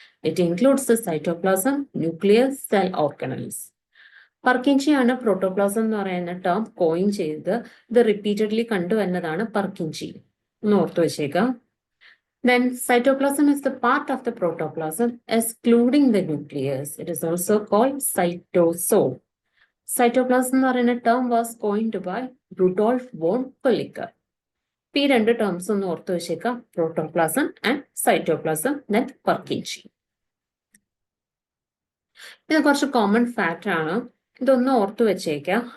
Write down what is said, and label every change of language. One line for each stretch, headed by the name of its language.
English: It includes the cytoplasm, nucleus, cell organelles.
Malayalam: പർക്കിൻജിയാണ് protoplasm എന്ന് പറയുന്ന term coin ചെയ്ത് ഇത് റിപ്പീറ്റഡ്ലി കണ്ടുവരുന്നതാണ് പർക്കിൻജി. ഒന്ന് ഓർത്തു വെച്ചേക്കാം.
English: Then cytoplasm is the part of the protoplasm excluding the nucleus. It is also called cytosol. Cytoplasm
Malayalam: എന്ന് പറയുന്ന
English: Term was coined by Rudolf von Perlicker.
Malayalam: ഈ രണ്ട് ടേംസ് ഒന്ന് ഓർത്ത് വെച്ചേക്കാം, പ്രോട്ടോപ്ലാസം ആൻഡ് സൈറ്റോപ്ലാസം, ദെൻ പർക്കിൻജി. ഇത് കുറച്ച് കോമൺ ഫാക്ട് ആണ്, ഇതൊന്ന് ഓർത്ത് വെച്ചേക്കാം.